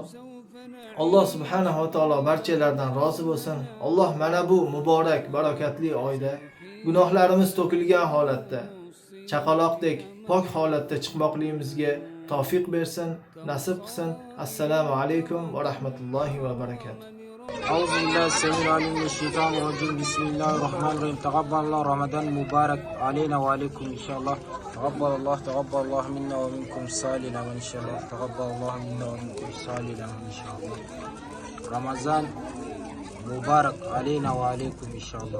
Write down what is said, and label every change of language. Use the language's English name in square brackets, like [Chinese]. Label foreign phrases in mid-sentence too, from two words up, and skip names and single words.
[Uzbek] Alloh [Arabic] subhanahu va taolo [Uzbek] barchalardan rozi bo'lsin. Alloh mana bu muborak, barakatli oyda gunohlarimiz to'kilgan holatda, chaqaloqdek pok holatda chiqmoqligimizga tavfiq bersin, nasib qilsin. [Arabic] السلام عليكم و رحمة الله و بركاته. أعوذ بالله السميع العليم من الشيطان الرجيم. بسم الله الرحمن الرحيم. تقبل الله رمضان مبارك علينا وعليكم إن شاء الله. تقبل الله منا ومنكم صالح العمل إن شاء الله. تقبل الله منا ومنكم صالح العمل إن شاء الله. رمضان مبارك علينا وعليكم إن شاء الله.